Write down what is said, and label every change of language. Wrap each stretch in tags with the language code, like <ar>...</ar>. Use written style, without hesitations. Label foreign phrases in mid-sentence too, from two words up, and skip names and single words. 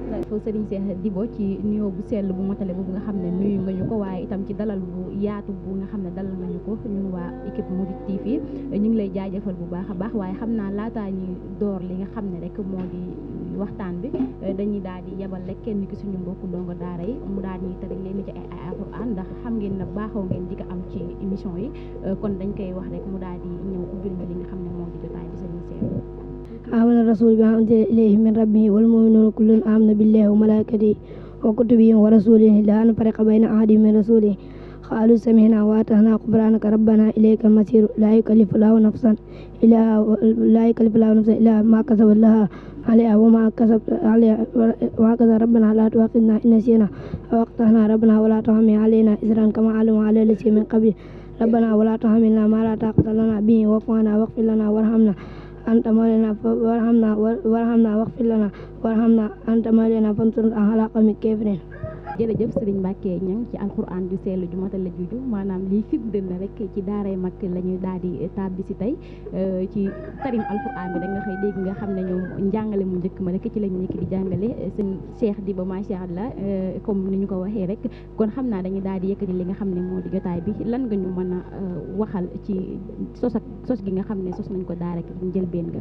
<wo>Sëriñ Seex Diba ci nuyoo bu sell bu matale boobu nga xam ne nuyu nga ñu ko waaye itam ci dalal bu yaatu bu nga xam ne dalal nga ñu ko ñun waa équipe Mouride TV ñu ngi lay jaajëfal bu baax a baax waaye xam naa laataa ñuy door li nga xam ne rek moo di waxtaan bi dañuy daal di yebal rek kenn ki suñu mbokku ndongo daara yi mu daal ñuy tëri leen ci ay alxuraan ndax xam ngeen ne baaxoo ngeen di ko am ci émission yi kon dañ koy wax rek mu daal di ñëw ubbil ñu li nga xam ne moo di jotaay bi sëriñ Seex.</wo> <ar>آمن الرسول بما أنزل إليه من ربه والمؤمنون كل آمن بالله وملائكته وكتبه ورسوله لا نفرق بين أحد من رسوله قالوا سمعنا وأطعنا غفرانك ربنا إليك المصير لا يكلف الله نفسا إلا ما كسبت لها عليها وما كسبت عليها وهكذا ربنا لا تؤاخذنا إن نسينا أو أخطأنا ربنا ولا تحمل علينا إصرا كما علموا على الذين من قبل ربنا ولا تحملنا ما لا طاقة لنا به واعف عنا واغفر لنا وارحمنا أنت مولانا وارحمنا واغفر لنا وارحمنا أنت مولانا فانصرنا على القوم الكافرين.</ar> <wo>jërëjëf Serigne Mbacke Niang ci alquran ju sell ju matale juju maanaam lii firndeel na rek ci daaray mag la ñuy daal di tàbbi si tey ci tarim alquran bi da nga xëy dégg nga xam ne ñoom njàngale mu njëkk ma rek ci lañu nekk di jàngale seen Cheikh Diba</wo> <ar>ما شاء الله</ar> <wo>comme ni ñu ko waxee rek kon xam naa dañuy daal di yëkkati li nga xam ne moo di jotaay bi lan nga ñu mën a waxal ci sos gi nga xam ne sos nañ ko daara ki njëlbeen nga.</wo>